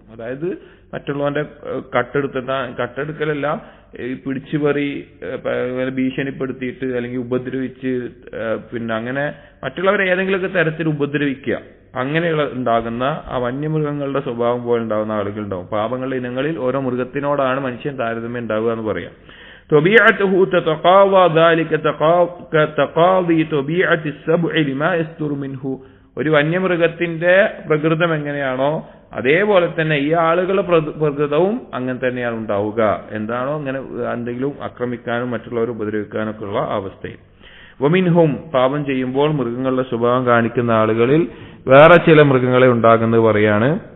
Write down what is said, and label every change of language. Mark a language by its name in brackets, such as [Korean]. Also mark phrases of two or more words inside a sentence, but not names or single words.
[Malayalam] അതായത് മറ്റുള്ളവന്റെ കട്ടെടുക്കലല്ല, പിടിച്ചുപറി ഭീഷണിപ്പെടുത്തിയിട്ട് അല്ലെങ്കിൽ ഉപദ്രവിച്ച് പിന്നെ അങ്ങനെ മറ്റുള്ളവരെ ഏതെങ്കിലുമൊക്കെ തരത്തിൽ ഉപദ്രവിക്കുക, അങ്ങനെയുള്ള ഉണ്ടാകുന്ന ആ വന്യമൃഗങ്ങളുടെ സ്വഭാവം പോലെ ഉണ്ടാകുന്ന ആളുകൾ ഉണ്ടാവും. പാപങ്ങളുടെ ഇനങ്ങളിൽ ഓരോ മൃഗത്തിനോടാണ് മനുഷ്യൻ താരതമ്യം ഉണ്ടാവുക എന്ന് പറയാം. [Arabic] طبيعته تتقاضى ذلك كتقاضي طبيعة السبع لما يستر منه [Malayalam] ഒരു വന്യമൃഗത്തിന്റെ പ്രകൃതം എങ്ങനെയാണോ അതേപോലെ തന്നെ ഈ ആളുകളുടെ പ്രകൃതവും അങ്ങനെ തന്നെയാണ് ഉണ്ടാവുക. എന്താണോ അങ്ങനെ എന്തെങ്കിലും ആക്രമിക്കാനും മറ്റുള്ളവരെ ഉപദ്രവിക്കാനും ഒക്കെ ഉള്ള അവസ്ഥയിൽ. വമിൻഹും പാപം ചെയ്യുമ്പോൾ മൃഗങ്ങളുടെ സ്വഭാവം കാണിക്കുന്ന ആളുകളിൽ വേറെ ചില മൃഗങ്ങളെ ഉണ്ടാകുന്നത് പറയാണ്.